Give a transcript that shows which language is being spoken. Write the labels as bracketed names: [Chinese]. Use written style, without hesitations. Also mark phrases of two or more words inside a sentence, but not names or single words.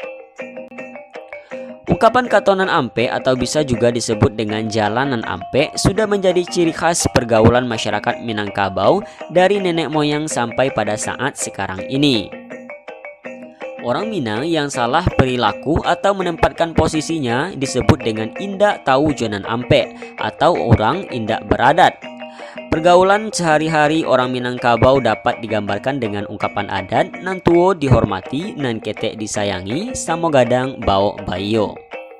[Indonesian] Ungkapan Katonan Ampe atau bisa juga disebut dengan Jalanan Ampe sudah menjadi ciri khas pergaulan masyarakat Minangkabau dari nenek moyang sampai pada saat sekarang ini. Orang Minang yang salah perilaku atau menempatkan posisinya disebut dengan [Minangkabau] indak tahu jalan ampe [Indonesian] atau [Minangkabau] orang indak beradat. [Indonesian] Pergaulan sehari-hari orang Minangkabau dapat digambarkan dengan ungkapan adat [Minangkabau] nan tuo dihormati, nan ketek disayangi, samo gadang bau bayo.